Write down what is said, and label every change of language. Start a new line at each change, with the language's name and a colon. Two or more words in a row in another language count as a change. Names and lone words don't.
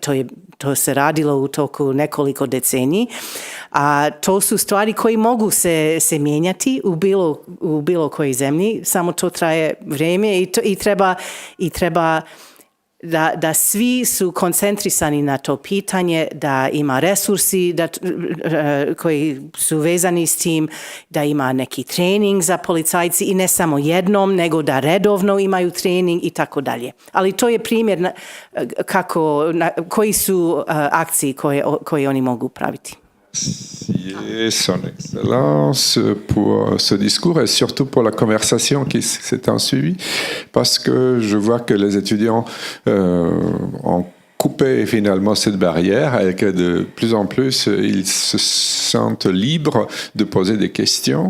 Serbian: To se radilo u toku nekoliko deceniji, a to su stvari koje mogu se mijenjati u bilo kojoj zemlji, samo to traje vrijeme i treba da svi su koncentrisani na to pitanje, da ima resursi koji su vezani s tim, da ima neki trening za policajci i ne samo jednom, nego da redovno imaju trening i tako dalje. Ali to je primjer koji su akcije koje oni mogu praviti.
French: Merci, Son Excellence, pour ce discours et surtout pour la conversation qui s'est ensuivie, parce que je vois que les étudiants ont coupé finalement cette barrière et que de plus en plus ils se sentent libres de poser des questions.